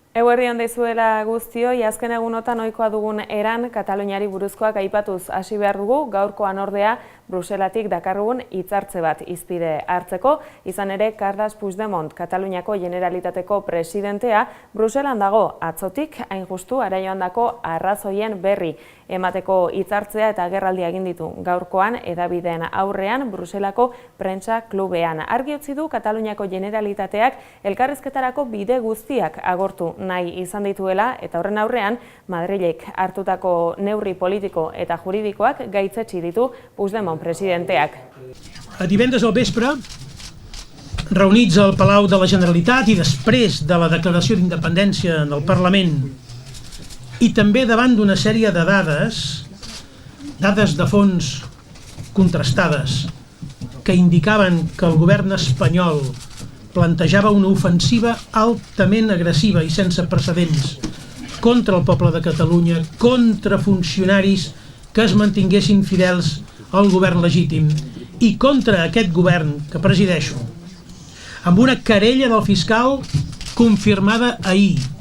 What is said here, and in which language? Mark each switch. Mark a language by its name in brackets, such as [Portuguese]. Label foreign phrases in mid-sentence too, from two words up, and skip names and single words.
[Basque] Eguerdi on deizuela guztioi, azken egunotan ohikoa dugun eran Kataluniari buruzkoak aipatuz hasi behar dugu, gaurkoan ordea Bruselatik dakarrugun hitzartze bat hizpide hartzeko, izan ere Carles Puigdemont, Kataluniako Generalitateko presidentea, Bruselan dago atzotik, hain justu araioandako arrazoien berri emateko hitzartzea eta agerraldia egin ditu gaurkoan hedabideen aurrean Bruselako prentsa klubean. Argi utzi du Kataluniako Generalitateak elkarrizketarako bide guztiak agortu nahi izan dituela eta horren aurrean Madrilek hartutako neurri politiko eta juridikoak gaitzetsi ditu Puigdemont presidenteak. [Catalan] Divendres al vespre, reunits al Palau de la Generalitat i després de la declaració d'independència del Parlament i també davant d'una sèrie de dades de fons contrastades que indicaven que el govern espanyol plantejava una ofensiva altament agressiva i sense precedents contra el poble de Catalunya, contra funcionaris que es mantinguessin fidels al govern legítim i contra aquest govern que presideixo, amb una querella del fiscal confirmada ahir,